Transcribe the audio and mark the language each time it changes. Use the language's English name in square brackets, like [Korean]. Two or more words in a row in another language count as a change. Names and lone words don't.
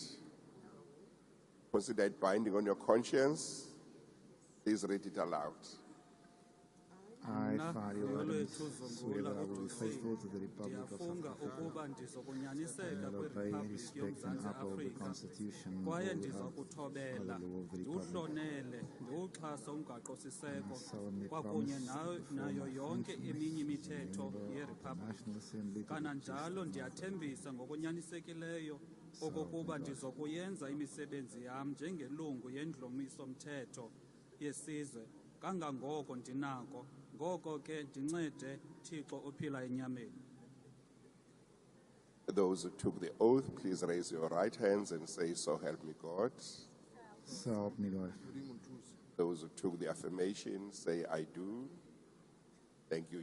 [English] Consider it binding on your conscience. Please read it aloud. I, Fario Adams, swear that I will be faithful to the Republic of South Africa and will obey, respect and uphold the Constitution and all the law of the Republic. [Xhosa] ndiwuxhasa umgaqo-siseko [English] solemnly [Xhosa] kwakunye [English] promise to [Xhosa] nayo [English] perform my [Xhosa] yonke [English] functions [Xhosa] eminye [English] as a [Xhosa] imithetho [English] member of the [Xhosa] yeriphablikhi [English] National Assembly to the [Xhosa] kananjalo [English] best [Xhosa] ndiyathembisa ngokunyanisekileyo okokuba ndizokuyenza imisebenzi yam njengelungu yendlomiso-mthetho yesizwe kangangoko ndinako ngoko ke ndincede Thixo ophila enyameni. [English] Those who took the oath, please raise your right hands and say, "So help me God." So help me God. Those who took the affirmation, say, "I do." Thank you.